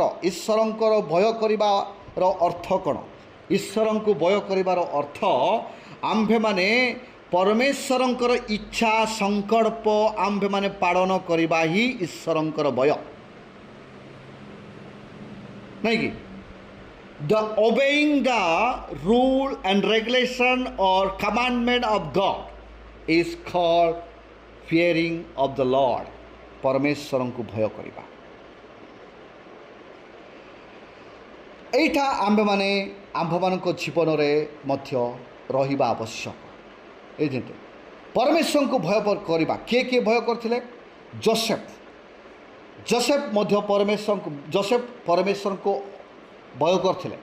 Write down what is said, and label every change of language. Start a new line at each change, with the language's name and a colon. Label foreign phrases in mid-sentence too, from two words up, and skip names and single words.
Odia: ଈଶ୍ୱରଙ୍କର ଭୟ କରିବାର ଅର୍ଥ କ'ଣ? ଈଶ୍ୱରଙ୍କୁ ଭୟ କରିବାର ଅର୍ଥ ଆମ୍ଭେମାନେ ପରମେଶ୍ୱରଙ୍କର ଇଚ୍ଛା ସଂକଳ୍ପ ଆମ୍ଭେମାନେ ପାଳନ କରିବା ହିଁ ଈଶ୍ୱରଙ୍କର ଭୟ, ନାଇଁକି?
English: The obeying the rule and regulation or commandment of God is called fearing of the Lord.
Odia: ପରମେଶ୍ୱରଙ୍କୁ ଭୟ କରିବା। ଏଇଟା ଆମ୍ଭେମାନେ ଆମ୍ଭମାନଙ୍କ ଜୀବନରେ ମଧ୍ୟ ରହିବା ଆବଶ୍ୟକ। ଏଇ ଯେମିତି ପରମେଶ୍ୱରଙ୍କୁ ଭୟ କରିବା, କିଏ କିଏ ଭୟ କରିଥିଲେ? ଯୋସେଫ ମଧ୍ୟ ପରମେଶ୍ୱରଙ୍କୁ ଭୟ କରିଥିଲେ।